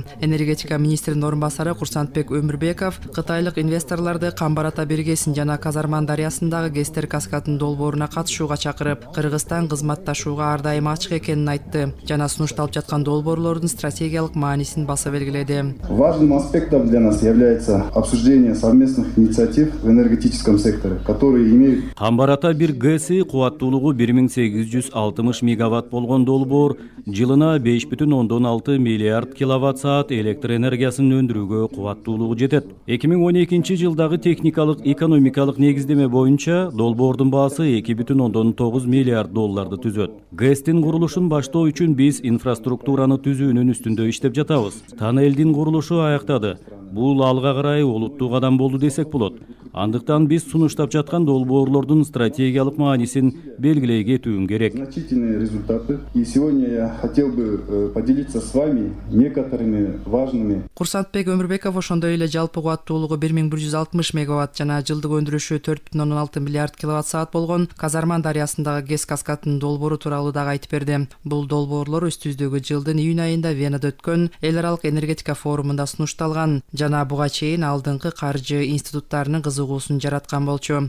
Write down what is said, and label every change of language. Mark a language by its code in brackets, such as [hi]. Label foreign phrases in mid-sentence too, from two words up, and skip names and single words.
[ky] Энергетика министринин орун басары Курсантбек Өмүрбеков кытайлык инвесторлорду Камбар-Ата биргесин жана Казарман дарыясындагы Гестер каскадынын долбооруна катышууга чакырып, Кыргызстан кызматташууга ар дайым ачык экенин айтты жана сунушталып жаткан долбоорлордун стратегиялык маанисин баса белгиледи. [ru] Важным аспектом для нас является обсуждение совместных инициатив в энергетическом секторе, которые имеют... [ky] Камбар-Ата бир ГЭСи кубаттуулугу 1860 мегаватт болгон долбоор жылына 5,6 миллиард киловатт-саат электр энергиясын өндүрүүгө кубаттуулугу жетет. 2012 жылдагы техникалык экономикалык негиздеме боюнча долбоордун баасы $2,9 миллиард түзөт. ГЭСтин курулушун баштоо үчүн биз инфраструктураны түзүүнүн үстүндө иштеп жатабыз. Тоннелдин курулушу аяктады. Бул алга карай олуттуу кадам болду десек болот. Андыктан биз сунуштап жаткан долбоорлордун стратегиялык маанисин белгилей кетүүм керек. [ru] Значительные результаты. И сегодня я хотел бы поделиться с вами некоторыми важными. [ky] Курсантбек Өмүрбеков ошондой эле жалпы кубаттуулугу 1160 мегаватт жана жылдык өндүрүшү 4,6 миллиард киловатт-саат болгон Казарман дарыясындагы ГЭС каскадынын долбоору тууралуу дагы айтып берди. Бул долбоорлор үстүбүздөгү жылдын июнь айында Венада өткөн эл аралык энергетика форумунда сунушталган жана буга чейин алдыңкы каржы институттарынын кызыгуусун жараткан болчу.